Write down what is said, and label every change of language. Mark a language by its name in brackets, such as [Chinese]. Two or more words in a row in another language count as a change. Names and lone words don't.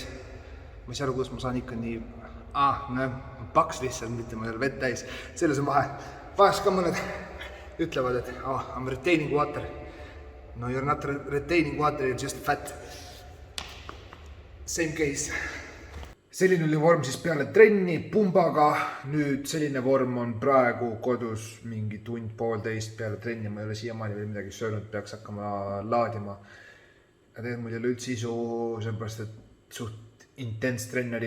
[Estonian] Ma ei saa aru, kuidas ma saan ikka nii... paks lihtsalt, mitte ma ei ole vett täis. Selles on vahe. Vahest ka mõned ütlevad, et [English] I'm retaining water. No you're not retaining water, you're just fat. Same case. [Estonian] Selline oli vorm siis peale trenni, pumbaga. Nüüd selline vorm on praegu kodus mingi tund-poolteist peale trenni. Ma ei ole siiamaani veel midagi söönud, peaks hakkama laadima. Ja tegelikult mul ei ole üldse isu, sellepärast, et suht intens trenneri.